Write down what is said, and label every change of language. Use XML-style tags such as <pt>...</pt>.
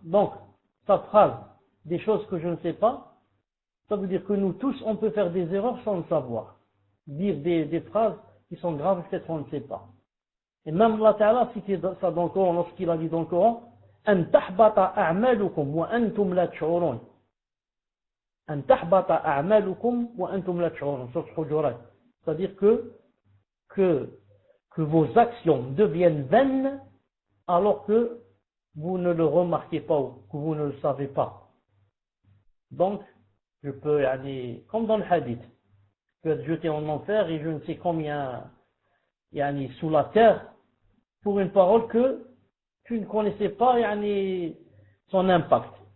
<fr>Donc, sa phrase, des choses que je ne sais pas, ça veut dire que nous tous, on peut faire des erreurs sans le savoir. Dire des phrases qui sont graves, peut-être on ne sait pas. Et même Allah Ta'ala a cité ça dans le Coran, lorsqu'il a dit dans le Coran,</fr> <ar>أن تحبط أعمالكم وأنتم لا تشعرون. أن تحبط أعمالكم وأنتم لا تشعرون.</ar> <fr>C'est-à-dire que vos actions deviennent vaines alors que vous ne le remarquez pas ou que vous ne le savez pas. Donc, je peux aller, comme dans le hadith, je peux être jeté en enfer et je ne sais combien sous la terre pour une parole que tu ne connaissais pas son impact.</fr>